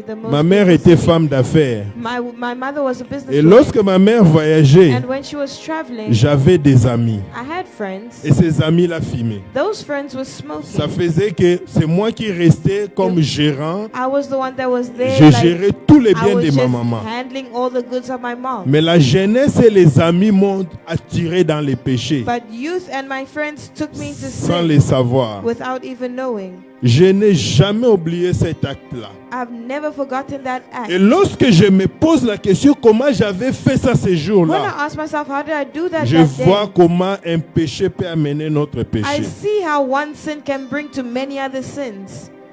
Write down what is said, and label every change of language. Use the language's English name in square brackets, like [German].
[French] Ma mère était femme d'affaires. [English] My mother was a [French] Et [English] businesswoman. [French] lorsque ma mère voyageait, [English] And when she was traveling, [French] j'avais des amis. [English] I had friends. [French] Et ces amis la fumaient. [English] Those friends were smoking. [French] Ça faisait que c'est moi qui restais comme gérant. [English] I was the one that was there. [French] Je [English] like, [French] gérais tous les [English] I [French] biens [English] was [French] de ma [English] just [French] maman. [English] handling all the goods of my mom. [French] Mais la jeunesse et les amis m'ont attiré dans les péchés [English] But youth and my friends took me to [French] sans [English] sin [French] le savoir. [English] without even knowing. [French] Je n'ai jamais oublié cet acte-là. [English] I've never forgotten that act. [French] Et lorsque je me pose la question comment j'avais fait ça ce [English] When I [French] jour-là, [English] ask myself, how did I do that [French] je [English] that [French] vois [English] day? [French] comment un péché peut amener notre [English] I [French] péché. [English] see how one sin can bring to many other sins.